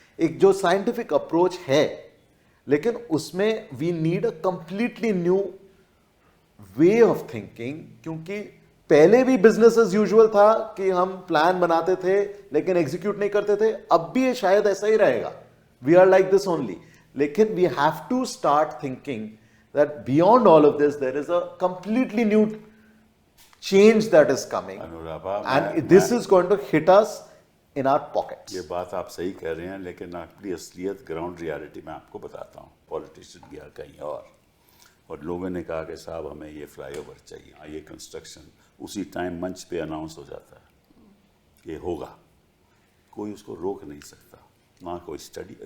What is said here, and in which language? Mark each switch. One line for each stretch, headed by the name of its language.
Hindi: एक जो scientific approach है, लेकिन उसमें
English: we need a completely new way of thinking,
Hindi: क्योंकि पहले भी बिजनेस एज यूजुअल था कि हम प्लान बनाते थे लेकिन एग्जीक्यूट नहीं करते थे। अब भी शायद ऐसा ही रहेगा,
English: We are like this only. लेकिन we have to start thinking that beyond all of this there is a completely new change that is coming, Anuradha, and this is going to hit us in our pockets.
Hindi: ये बात आप सही कह रहे हैं, लेकिन अपनी असलियत ग्राउंड रियलिटी में आपको बताता हूँ। पॉलिटिशियन गया कहीं और लोगों ने कहा कि साहब हमें ये फ्लाईओवर चाहिए, ये कंस्ट्रक्शन, उसी टाइम मंच पे अनाउंस हो जाता है ये होगा, कोई उसको रोक नहीं सकता, ना कोई स्टडी।